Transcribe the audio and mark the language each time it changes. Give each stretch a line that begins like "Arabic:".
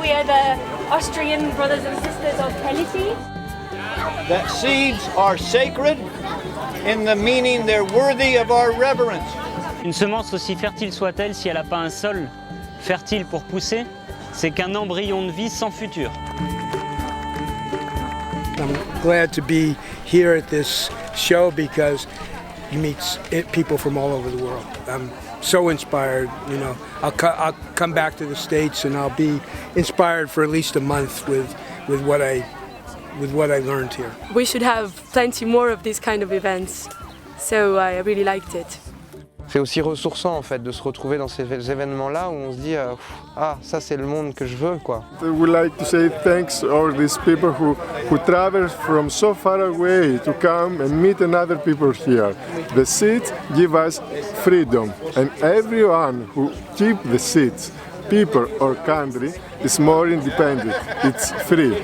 English: We are the Austrian brothers and sisters of Peliti. That seeds are sacred in the meaning they're worthy of our reverence.
French: Une semence, aussi fertile soit-elle, si elle n'a pas un sol fertile pour pousser, c'est qu'un embryon de vie sans futur.
English: I'm glad to be here at this show because you meet people from all over the world. I'm so inspired, you know. I'll come back to the States and I'll be inspired for at least a month with what I learned here. We should have plenty more of these kind of events, so I really liked it.
French: C'est aussi ressourçant en fait de se retrouver dans ces événements-là où on se dit ah, ça c'est le monde que je veux, quoi.
English: We like to say thanks to all these people who travel from so far away to come and meet another people here. The seats give us freedom, and everyone who keep the seats, people or country, is more independent. It's free.